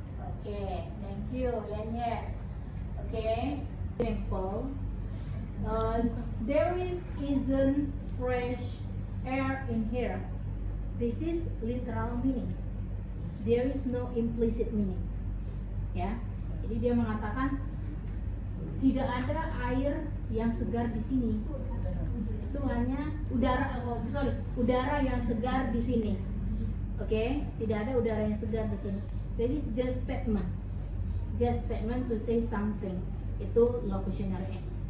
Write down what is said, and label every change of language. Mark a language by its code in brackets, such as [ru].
[en] Okay, thank you, Yan. Okay, example. There isn't fresh air in here. This is literal meaning. There is no implicit meaning. [id] Ya, jadi dia mengatakan tidak ada air yang segar di sini. Itu hanya udara yang segar di sini. Oke, tidak ada udara yang segar di sini. [en] This is just statement. Just statement to say something. [id] Itu [en] locutionary act.